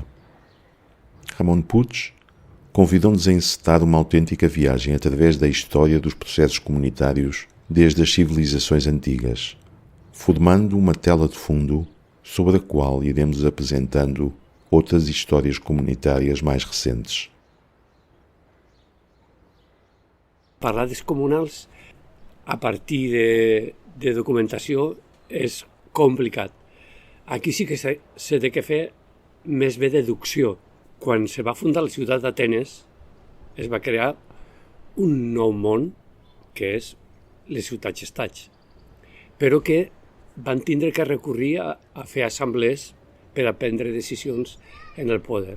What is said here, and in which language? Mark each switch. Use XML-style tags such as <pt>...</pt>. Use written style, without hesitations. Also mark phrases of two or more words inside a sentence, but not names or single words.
<pt>Ramon Puig convidou-nos a encetar uma autêntica viagem através da história dos processos comunitários desde as civilizações antigas, formando uma tela de fundo sobre a qual iremos apresentando outras histórias comunitárias mais recentes.</pt> <ca>Parlades comunals a partir de documentació és complicat. Aquí sí que se té que fer més bé deducció. Quan se va fundar la ciutat d'Atenes es va crear un nou món que és les ciutats-estats, però que van tindre que recurrir a fer assemblees per a prendre decisions en el poder.</ca>